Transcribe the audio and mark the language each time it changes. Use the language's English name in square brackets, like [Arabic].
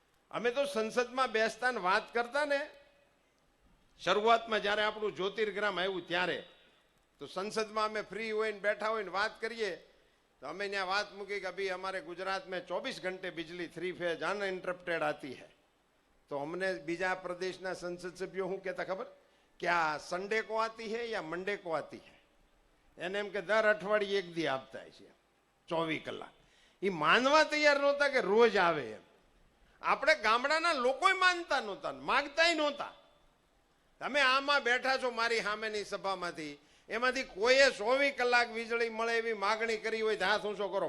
[Gujarati] અમે તો સંસદમાં બેસતા ને વાત કરતા ને, શરૂઆતમાં જ્યારે આપણું જ્યોતિર્ગ્રામ આવ્યું ત્યારે, તો સંસદમાં અમે ફ્રી હોય ને બેઠા હોય ને વાત કરીએ, તો અમે ત્યાં વાત મૂકી કે ભાઈ અમારે ગુજરાત में [Hindi] 24 घंटे बिजली 3 फेज अनइंटरप्टेड आती है. तो हमने [Gujarati] बीजा प्रदेशના સંસદ સભ્યો શું કહેતા ખબર? કે આ [Hindi] સન્ડે કો આતી है या मंडे को आती है? [Gujarati] એને એમ કે દર અઠવાડિયે એક દી આપતા છે 24 કલાક. એ માનવા તૈયાર નહોતા કે રોજ આવે એમ. આપણે ગામડાના લોકો માનતા નહોતા, માગતાય નહોતા. તમે આમાં બેઠા છો મારી સામેની સભામાંથી, એમાંથી કોઈએ 24 કલાક વીજળી મળે એવી માગણી કરી હોય તો હાથ ઊંચો કરો.